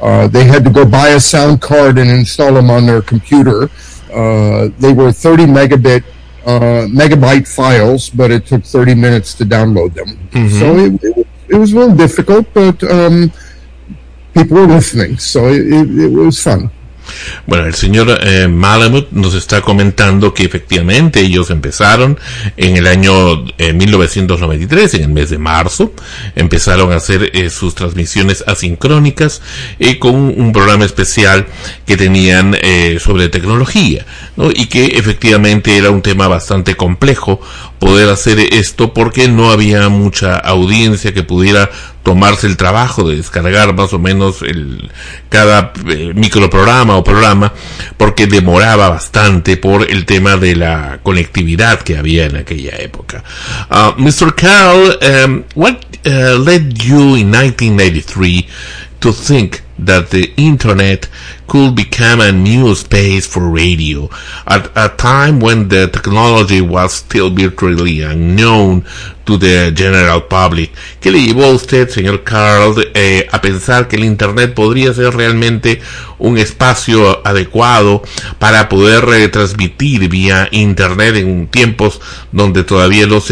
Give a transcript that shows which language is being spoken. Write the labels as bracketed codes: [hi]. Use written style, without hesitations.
[en] They had to go buy a sound card and install them on their computer. They were 30 megabyte files, but it took 30 minutes to download them. Mm-hmm. So it was a little difficult, but people were listening, so it was fun. [es] Bueno, el señor Malamud nos está comentando que efectivamente ellos empezaron en el año 1993, en el mes de marzo, empezaron a hacer sus transmisiones asincrónicas con un programa especial que tenían sobre tecnología, ¿no? Y que efectivamente era un tema bastante complejo poder hacer esto porque no había mucha audiencia que pudiera tomarse el trabajo de descargar más o menos cada microprograma o programa, porque demoraba bastante por el tema de la conectividad que había en aquella época. [en] Mr. Carl, what led you in 1993 to think that the internet could become a new space for radio at a time when the technology was still virtually unknown to the general public? [es] ¿Qué le llevó a usted, señor Carl, a pensar que el internet podría ser realmente un espacio adecuado para poder transmitir vía internet en tiempos donde todavía no se